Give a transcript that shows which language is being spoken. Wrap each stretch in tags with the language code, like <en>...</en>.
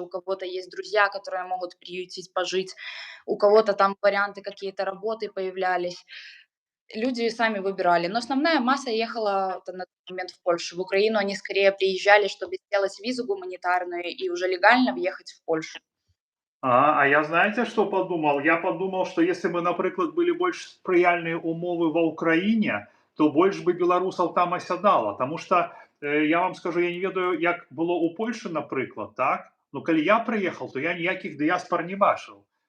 <ru>У кого-то есть друзья, которые могут приютить, пожить, у кого-то там варианты какие-то работы появлялись. Люди сами выбирали, но основная масса ехала на тот момент в Польшу. В Украину они скорее приезжали, чтобы сделать визу гуманитарную и уже легально въехать в Польшу. А я знаете, что подумал? Я подумал, что если бы, например, были больше</ru> <be>спрыяльныя умовы ва ўкраіне, то больш бы беларусаў там асядала.</be> <ru>Потому что я вам скажу,</ru> <be>я не ведаю, як было у Польшы, напрыклад, так? Но калі я прыехаў, то я ніякіх дыяспар не бачыў.</be>